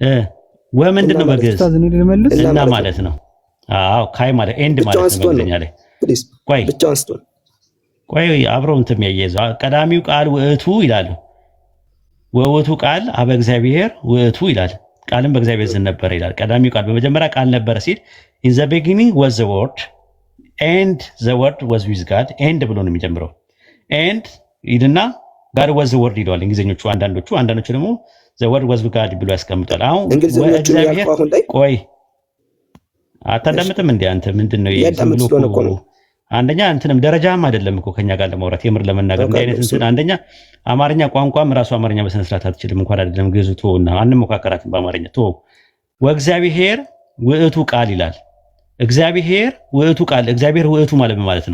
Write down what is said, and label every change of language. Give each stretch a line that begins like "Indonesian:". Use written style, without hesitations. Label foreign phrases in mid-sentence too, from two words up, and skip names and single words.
Amharic: ወምንድን ነው በግዕዝ እና ማለት ነው? አዎ ካይ ማለት ኤንድ ማለት ነው በእንግሊዝኛ ላይ። ቆይ ብቻውን ስትሆን ቆይ አብረው እንትን የሚያያይዘው
Geez: ቀዳሚው ቃል ውእቱ
Amharic: ይላል።
Geez: ወውእቱ ቃል አበ እግዚአብሔር ውእቱ
Amharic: ይላል። ቃልም በእግዚአብሔር ዘንድ ነበረ ይላል። ቀዳሚው ቃል በመጀመሪያ ቃል ነበረ ሲል
English: in the beginning was the word and the word was with God and
Amharic: ብሎ ነው የሚጀምረው። and ይልና
English: God was the word
Amharic: ይለዋል እንግሊዘኞቹ አንዳንዶቹ ደግሞ
English: the word was with God
Amharic: ብሎ ያስቀምጣል። አሁን እግዚአብሔር ቆይ አታዳምጥም እንዴ አንተ? ምንድነው ይሄ? አንደኛ እንትንም ደረጃም አይደለም እኮ ከኛ ጋር ለማውራት የምር ለመናገር እንደ አይነት እንትን አንደኛ አማርኛ ቋንቋም ራሱ አማርኛ በስነ ስርዓት አትችልም እንኳን አይደለም ግዕዙ ተወውና አንሞካከራትም በአማርኛ ተወው።
Geez: ወእግዚአብሔር ውእቱ ቃል
Amharic: ይላል።
Geez: እግዚአብሔር ውእቱ ቃል እግዚአብሔር ውእቱ
Amharic: ማለት ምን ማለት ነው?